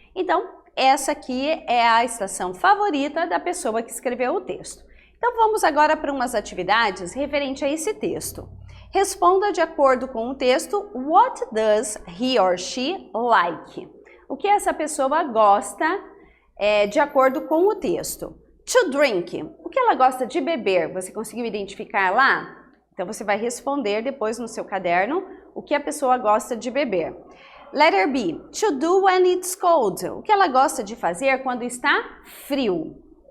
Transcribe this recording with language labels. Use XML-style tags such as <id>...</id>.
<pt>Então, essa aqui é a estação favorita da pessoa que escreveu o texto. Então, vamos agora para umas atividades referente a esse texto. Responda de acordo com o texto,</pt> <en>what does he or she like?</en> <pt>O que essa pessoa gosta de acordo com o texto.</pt> <en>To drink,</en> <pt>o que ela gosta de beber? Você conseguiu identificar lá? Então você vai responder depois no seu caderno o que a pessoa gosta de beber.</pt> <en>Letter B, to do when it's cold,</en> <pt>o que ela gosta de fazer quando está frio.</pt>